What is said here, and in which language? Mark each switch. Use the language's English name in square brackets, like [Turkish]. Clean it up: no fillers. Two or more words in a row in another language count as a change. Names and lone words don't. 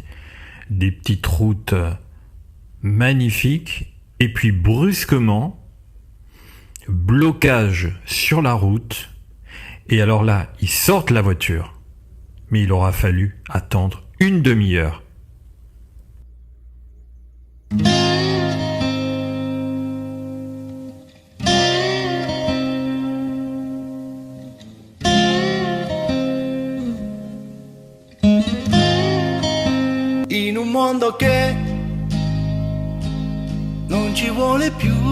[French] Des petites routes magnifiques et puis brusquement, blocage sur la route. Et alors là, ils sortent la voiture. Mais il aura fallu attendre une demi-heure. [Italian] In un mondo che non ci vuole più